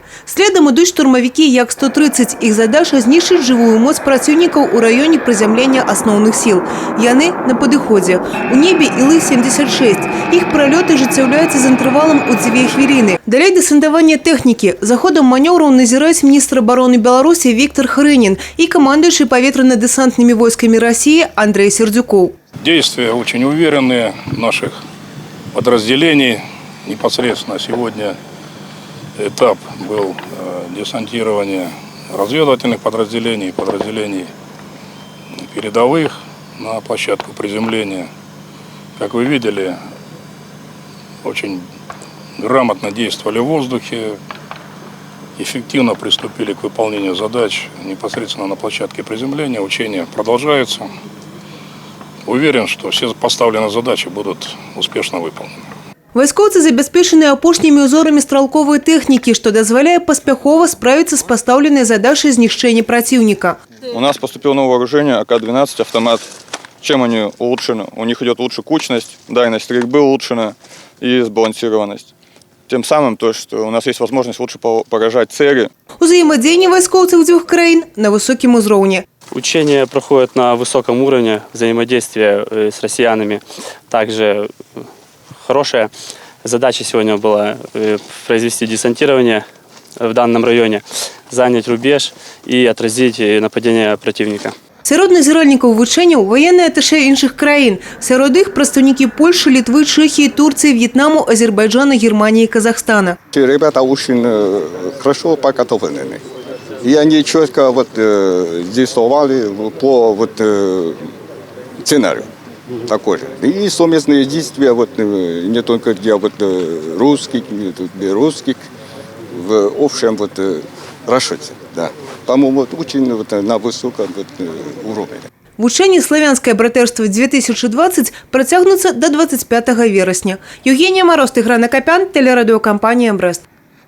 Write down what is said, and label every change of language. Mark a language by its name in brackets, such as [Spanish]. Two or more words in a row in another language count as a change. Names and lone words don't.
[Belarusian] Следам ідуць штурмавікі Як-130. Іх задача – знішчыць жывую моц праціўнікаў у раёне прызямлення асноўных сіл. Яны на падыходзе. У небе Ілы-76. Іх пралёты ажыццяўляюцца з інтэрвалам у 2 хвіліны. Далей дэсантаванне тэхнікі. За ходам манёўраў назіраюць міністр абароны Беларусі Віктор Хрынін і камандуючы [Russian] повітряно-десантными войсками России [Belarusian] Андрей Сердюков. [Russian] Действия очень уверенные наших подразделений. Непосредственно сегодня этап был десантирования разведывательных подразделений, подразделений передовых на площадку приземления. Как вы видели, очень грамотно действовали в воздухе. Эффективно приступили к выполнению задач непосредственно на площадке приземления. Учения продолжаются. Уверен, что все поставленные задачи будут успешно выполнены. [Belarusian] Вайскоўцы забяспечаны апошнімі ўзорамі стралковай тэхнікі, што дазваляе паспяхова справіцца з пастаўленай задачай знішчэння праціўніка. [Russian] У нас поступило новое вооружение АК-12 автомат. Чем они улучшены? У них идет лучше кучность, дальность стрельбы улучшена и сбалансированность. Тем самым, то, что у нас есть возможность лучше поражать цели. [Belarusian] Узаемодзеянне вайскоўцаў дзвюх краін на высокім узроўні. [Russian] Учения проходят на высоком уровне взаимодействия с россиянами. Также хорошая задача сегодня была произвести десантирование в данном районе, занять рубеж и отразить нападение противника. [Belarusian] Сярод назіральнікаў вучэнняў ваенныя атэшэ іншых краін. Сярод іх прадстаўнікі Польши, Литвы, Чехии, Турции, Вьетнаму, Азербайджана, Германии и Казахстана. [Russian] Ребята очень хорошо подготовлены. И они четко действовали по сценарию такой же. И совместные действия не только где русских, белорусских, в общем расчете. Да. По-моему, очень на высоком уровне. [Belarusian] Вучэнні «Славянскае братэрства-2020» працягнуцца до 25 верасня. [Russian] Евгения Мороз, Тыгран Акопян, телерадиокомпания «Брест».